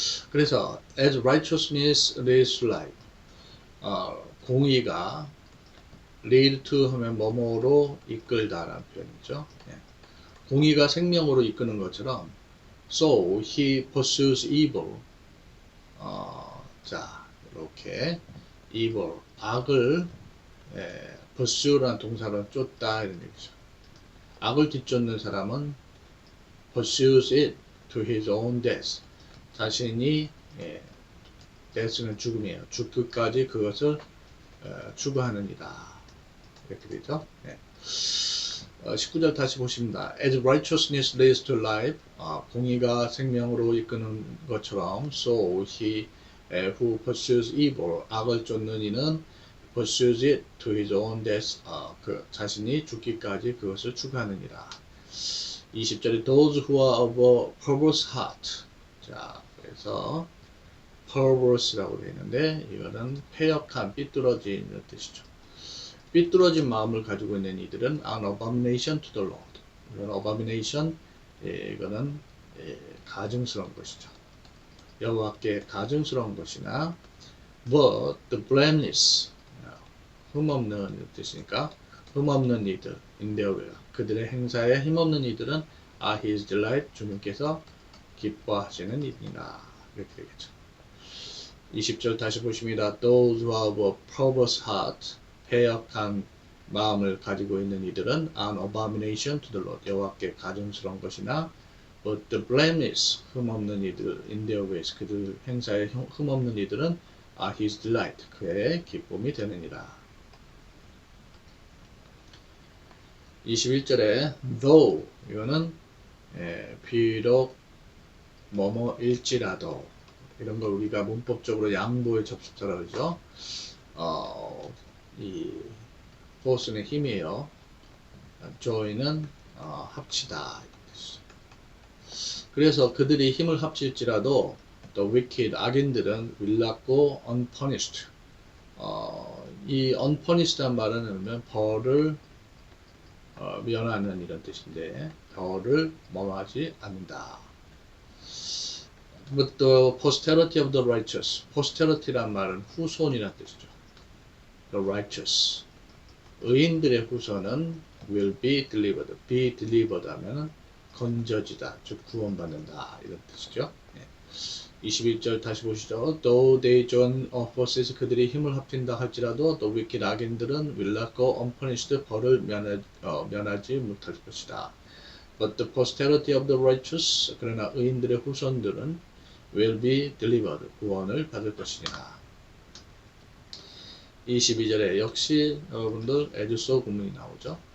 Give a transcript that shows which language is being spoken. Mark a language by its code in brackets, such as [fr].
[en] 그래서 as righteousness leads to life. [ko] 공의가 lead to 하면 뭐뭐로 이끌다라는 표현이죠. 공의가 생명으로 이끄는 것처럼 [en] so he pursues evil. [ko] 자 이렇게 evil 악을 pursue라는 동사로 쫓다 이런 얘기죠. 악을 뒤쫓는 사람은 [en] pursues it to his own death. [ko] 자신이 death는 죽음이에요. 죽기까지 그것을 추구하느니라. 이렇게 되죠. 19절 다시 보십니다. [en] As righteousness leads to life. [ko] 공의가 생명으로 이끄는 것처럼 [en] so he who pursues evil. [ko] 악을 쫓는 이는 [en] pursues it to his own death. [ko] 그 자신이 죽기까지 그것을 추구하느니라. [en] 20절에 those who are of a perverse heart. [ko] 자, 그래서 perverse라고 되어 있는데 이거는 패역한, 삐뚤어진 이런 뜻이죠. 삐뚤어진 마음을 가지고 있는 이들은 [en] an abomination to the Lord. [ko] 이건 abomination, 이거는 가증스러운 것이죠. 여호와께 가증스러운 것이나 [en] but the blameless, [ko] 흠없는 이런 뜻이니까 흠없는 이들, [en] in their way, [ko] 그들의 행사에 힘없는 이들은 [en] are his delight, [ko] 주님께서 기뻐하시는 이들이라. 이렇게 되겠죠. 20절 다시 보십니다. [en] Those who have a perverse heart, [ko] 패역한 마음을 가지고 있는 이들은 [en] an abomination to the Lord, [ko] 여호와께 가증스러운 것이나 [en] but the blameless, [ko] 흠없는 이들, [en] in their ways, [ko] 그들 행사에 흠없는 이들은 [en] are his delight, [ko] 그의 기쁨이 되느니라. 21절에 though, 이거는 비록 뭐뭐일지라도, 이런 걸 우리가 문법적으로 양보의 접속사라고 그러죠. 이 force는 힘이에요. join은 합치다. 그래서 그들이 힘을 합칠지라도 the wicked, 악인들은 [en] will not go unpunished. [ko] 이 unpunished란 말은 벌을 면하는 이런 뜻인데 벌을 범하지 않는다. [en] But the posterity of the righteous. [ko] posterity란 말은 후손이라는 뜻이죠. [en] The righteous. [ko] 의인들의 후손은 will be delivered. be delivered 하면 건져지다, 즉 구원받는다 이런 뜻이죠. 21절 다시 보시죠. [en] Though they join forces, [ko] 그들이 힘을 합친다 할지라도 [en] the wicked, 악인들은 will not go unpunished, [ko] 벌을 면하지 못할 것이다. [en] But the posterity of the righteous, [ko] 그러나 의인들의 후손들은 [en] will be delivered, [ko] 구원을 받을 것이니라. 22절에 역시 여러분들 as so 구문이 나오죠.